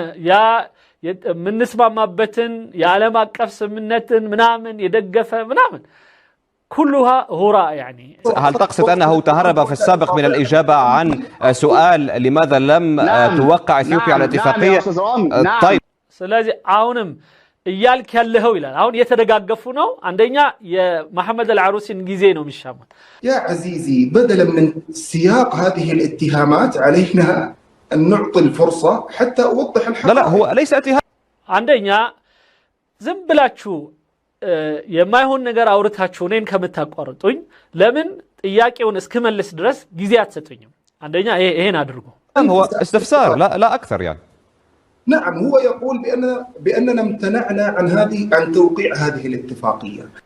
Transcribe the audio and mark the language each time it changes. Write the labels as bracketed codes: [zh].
[am] ያ ምንስማማበትን የዓለም አቀፍ ስምምነትን ምናምን የደገፈ ምናምን [ar] كلها هراء. يعني هل تقصد أنه تهرب في السابق من الإجابة عن سؤال لماذا لم توقع إثيوبيا على اتفاقية؟ طيب [am] ስለዚህ አሁንም እያልክ ያለኸው ይላል። አሁን የተደጋገፉ ነው። አንደኛ የመሐመድ አልዓሩሲን ጊዜ ነው የሚሻሙት። [ar] يا عزيزي بدلا من سياق هذه الاتهامات علينا أن نعطي الفرصة حتى أوضح الحقائق. لا هو ليس اتهام. [am] አንደኛ ዝም ብላችሁ የማይሆን ነገር አውርታችሁ እኔን ከምታቋርጡኝ ለምን ጥያቄውን እስክመልስ ድረስ ጊዜ አትሰጡኝም? አንደኛ ይሄን አድርጉ። [ar] هو استفسار لا أكثر يعني. نعم هو يقول بأننا امتنعنا عن توقيع هذه الاتفاقية.